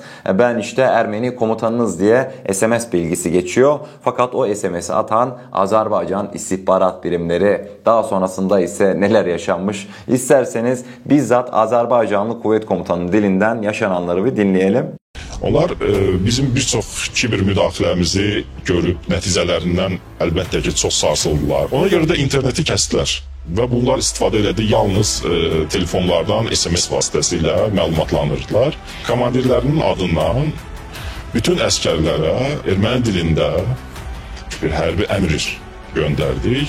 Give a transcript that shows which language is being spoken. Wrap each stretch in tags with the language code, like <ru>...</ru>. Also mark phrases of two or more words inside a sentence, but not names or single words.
<tr>Ben işte Ermeni komutanınız diye SMS bilgisi geçiyor. Fakat o SMS'i atan Azerbaycan istihbarat birimleri. Daha sonrasında ise neler yaşanmış? İsterseniz bizzat Azerbaycanlı kuvvet komutanının dilinden yaşananları bir dinleyelim.</tr> <az>Onlar bizim bir çox kiber müdaxiləmizi görüb nəticələrindən əlbəttə ki, çox sarsıldılar. Ona görə də interneti kəsdilər və bunlar istifadə elədi yalnız telefonlardan SMS vasitəsilə məlumatlanırdılar. Komandirlərinin adından bütün əskərlərə erməni dilində bir hərbi əmr göndərdik.</az>